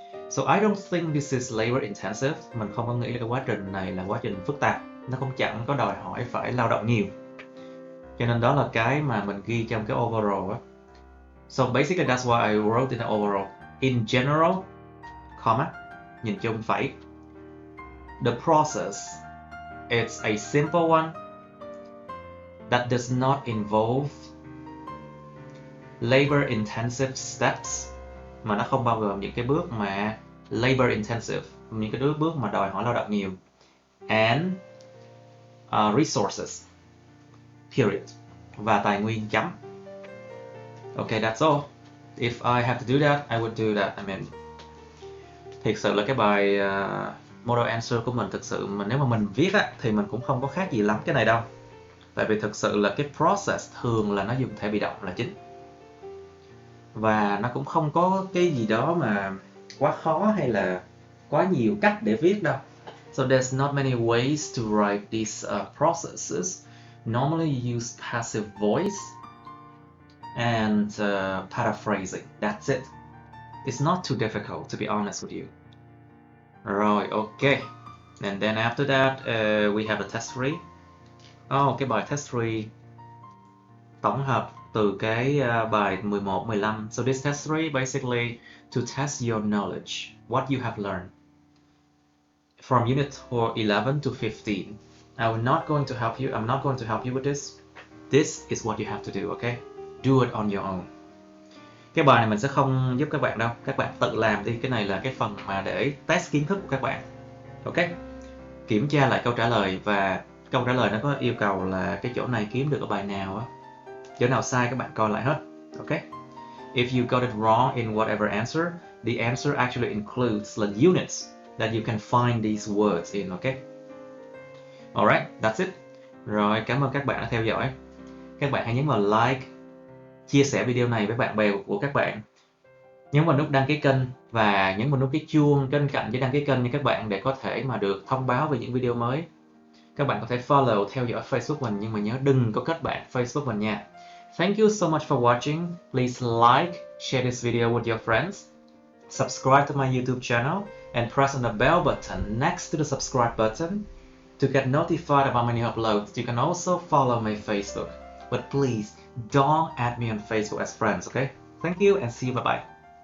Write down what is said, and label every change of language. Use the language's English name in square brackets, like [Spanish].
[English] So I don't think this is labor intensive. [Vietnamese] Mình không có nghĩ là cái quá trình này là quá trình phức tạp, nó cũng chẳng có đòi hỏi phải lao động nhiều. Cho nên đó là cái mà mình ghi trong cái overall á. [English] So basically that's why I wrote in the overall. In general, comma, [Vietnamese] nhìn chung phẩy. [English] The process is a simple one that does not involve labor intensive steps, [Vietnamese] mà nó không bao gồm những cái bước mà labor intensive, những cái bước mà đòi hỏi lao động nhiều, [English] and resources, period, [Vietnamese] và tài nguyên, chấm. [English] Okay, that's all. If I have to do that, I would do that. I mean, [Vietnamese] thực sự là cái bài model answer của mình, thực sự nếu mà mình viết á, thì mình cũng không có khác gì lắm cái này đâu. Tại vì thực sự là cái process thường là nó dùng thể bị động là chính. Và nó cũng không có cái gì đó mà quá khó hay là quá nhiều cách để viết đâu. [English] So there's not many ways to write these processes. Normally you use passive voice and paraphrasing. That's it. It's not too difficult, to be honest with you. [Vietnamese] Rồi, [English] okay. And then after that, we have a test 3. [Vietnamese] Cái bài test 3 tổng hợp từ cái bài 11, 15. [English] So this test 3 basically to test your knowledge, what you have learned from unit 11 to 15. I'm not going to help you with this. This is what you have to do, okay? Do it on your own. [Vietnamese] Cái bài này mình sẽ không giúp các bạn đâu, các bạn tự làm đi. Cái này là cái phần mà để test kiến thức của các bạn. Ok, kiểm tra lại câu trả lời, và câu trả lời nó có yêu cầu là cái chỗ này kiếm được ở bài nào á, chỗ nào sai các bạn coi lại hết. [English] Ok, if you got it wrong in whatever answer, the answer actually includes the units that you can find these words in. Ok, alright, that's it. [Vietnamese] Rồi, cảm ơn các bạn đã theo dõi. Các bạn hãy nhấn vào like, chia sẻ video này với bạn bè của các bạn, nhấn vào nút đăng ký kênh và nhấn vào nút cái chuông bên cạnh với đăng ký kênh nha các bạn, để có thể mà được thông báo về những video mới. Các bạn có thể follow, theo dõi Facebook mình, nhưng mà nhớ đừng có kết bạn Facebook mình nha. [English] Thank you so much for watching. Please like, share this video with your friends, subscribe to my YouTube channel, and press on the bell button next to the subscribe button to get notified about my new uploads. You can also follow my Facebook, but please don't add me on Facebook as friends, okay? Thank you and see you, bye-bye.